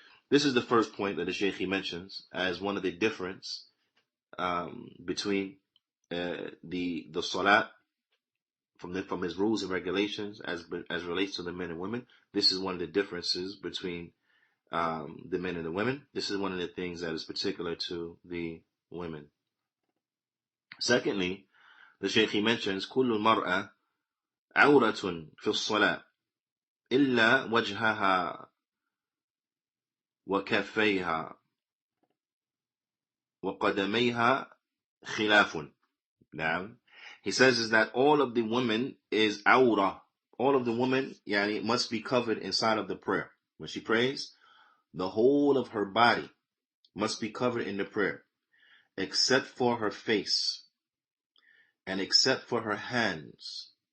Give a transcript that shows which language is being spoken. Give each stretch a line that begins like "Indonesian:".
English: This is the first point that the Shaykh he mentions as one of the difference between the salat from his rules and regulations as relates to the men and women. This is one of the differences between the men and the women. This is one of the things that is particular to the women. Secondly, the Shaykh he mentions,
Arabic: كل المرأة عورة في الصلاة إلا وجهها وكفيها وقدميها خلاف.
English: Now, he says is that all of the women is awra. All of the women, must be covered inside of the prayer. When she prays, the whole of her body must be covered in the prayer, except for her face and except for her hands.